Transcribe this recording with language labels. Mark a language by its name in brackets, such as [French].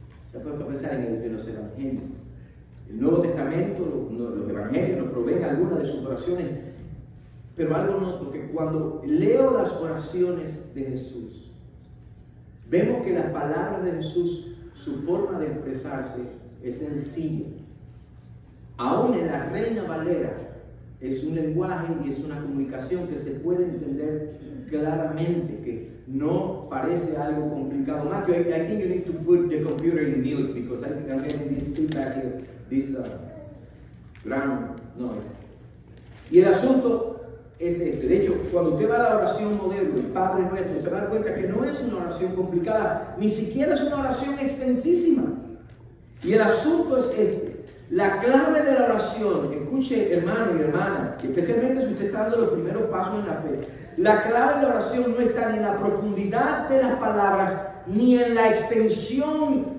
[Spanish] Se ha puesto a pensar en los evangelios. El Nuevo Testamento, los evangelios nos proveen algunas de sus oraciones, pero algo noto, que cuando leo las oraciones de Jesús, vemos que las palabras de Jesús, su forma de expresarse es sencilla. Aún en la Reina Valera es un lenguaje y es una comunicación que se puede entender claramente, que no parece algo complicado. [English] Matthew, I think you need to put the computer in mute because I think I'm getting this feedback here, this ground noise. [Spanish] Y el asunto es este. De hecho, cuando usted va a la oración modelo, el Padre Nuestro, se va a dar cuenta que no es una oración complicada, ni siquiera es una oración extensísima. Y el asunto es este. La clave de la oración, escuche hermano y hermana, especialmente si usted está dando los primeros pasos en la fe, la clave de la oración no está ni en la profundidad de las palabras, ni en la extensión